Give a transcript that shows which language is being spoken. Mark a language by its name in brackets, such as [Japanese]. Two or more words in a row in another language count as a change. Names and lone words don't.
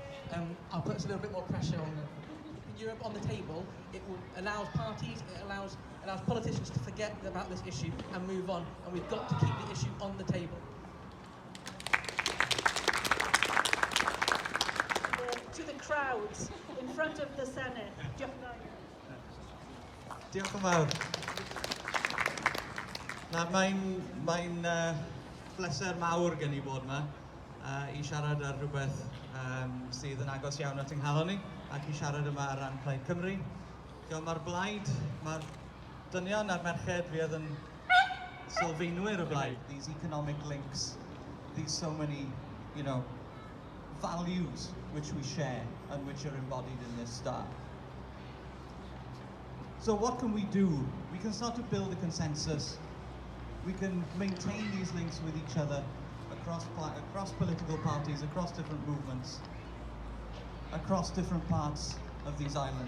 [English] I'll put a little bit more pressure on Europe on the table. It allows parties, it allows politicians to forget about this issue and move on. And we've got to keep the issue on the table. To the crowds in front of the Senate. [Welsh] Diolch yn fawr. Mae'n bleser mawr gen i bod yma I siarad ar rhywbeth sydd yn agos iawn at yng nghalon ni ac I siarad yma ar ran Plaid Cymru. Mae'r blaid, mae'r dynion a'r merched fi oedd yn sylfaenwyr y blaid. [English] These economic links, these so many, values which we share and which are embodied in this star. So what can we do? We can start to build a consensus. We can maintain these links with each other across political parties, across different movements, across different parts of these islands.